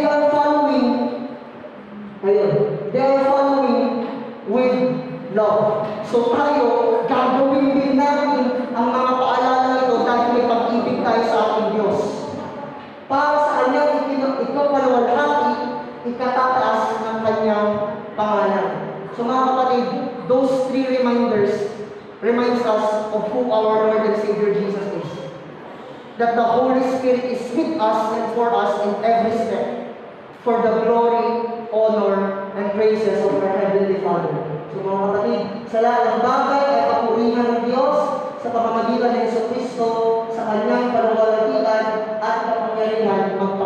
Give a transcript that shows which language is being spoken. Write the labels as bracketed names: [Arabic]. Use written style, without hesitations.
[English] following, ayun, they are following with love. [Filipino] So tayo, gagawin din natin ang mga paalala ito dahil may pag-ibig tayo sa ating Diyos. Para sa kanyang ikapaluwalhati, ikatataas ng kanyang pangalan. [English] So mga kapatid, those three reminders reminds us of who our Lord and Savior Jesus is. That the Holy Spirit is with us and for us in every step, for the glory, honor, and praises of our Heavenly Father. [Filipino] So mga kapatid, sa lahat ng bagay ay papurihan ng Diyos sa pamamagitan ng Jesucristo sa kanyang kaluwalhatian at kapangyarihan